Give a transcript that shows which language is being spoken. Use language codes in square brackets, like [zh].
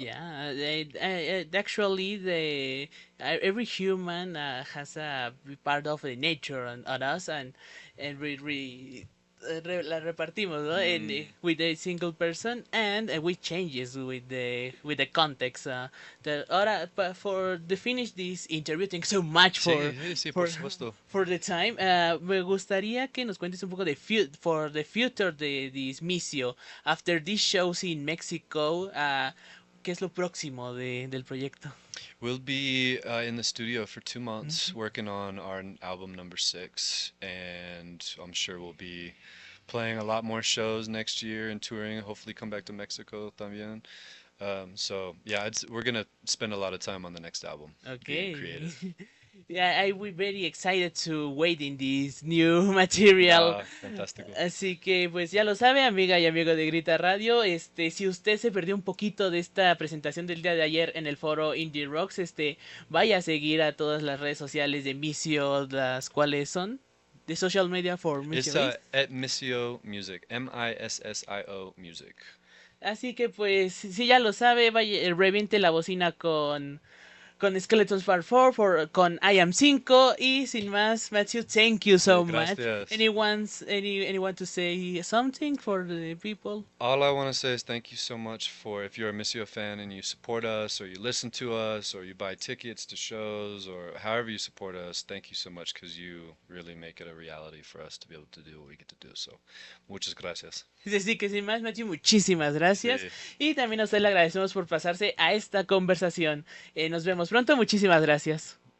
[en] Yeah, actually, every human has a part of the nature on us, and [es] la repartimos, ¿no? Mm. [en] With a single person, and with changes with the context. Ahora, for to finish this interview, thank you so much [es] Sí, sí, sí, por [en] for [es] supuesto. [en] for the time. [es] Me gustaría que nos cuentes un poco de [en] for the future [es] de this Missio. After these shows in Mexico, ¿qué es lo próximo del proyecto? [en] We'll be in the studio for 2 months Ujú. working on our album number 6, and I'm sure we'll be playing a lot more shows next year and touring. Hopefully, come back to Mexico también. So yeah, we're gonna spend a lot of time on the next album, being Okay. creative. Yeah, I will very excited to wait in this new material. [es] Ah, fantástico. Así que pues ya lo sabe, amiga y amigo de Grita Radio, si usted se perdió un poquito de esta presentación del día de ayer en el foro Indie Rocks, vaya a seguir a todas las redes sociales de Missio, las cuales son de [en] social media for It's Missio. at Missio Music, Missio Music. [es] Así que pues si ya lo sabe, vaya, reviente la bocina con Skeletons Part 4, con Am Cinco, y sin más, Matthew, [en] thank you [es] Sí, [en] so much. [es] gracias. [en] Anyone to say something for the people? All I want to say is thank you so much for if you're a Missio fan and you support us or you listen to us or you buy tickets to shows or however you support us, thank you so much because you really make it a reality for us to be able to do what we get to do. [es] So, muchas gracias. Así que sin más, Matthew, muchísimas gracias. Sí. Y también a usted le agradecemos por pasarse a esta conversación. Nos vemos pronto, muchísimas gracias.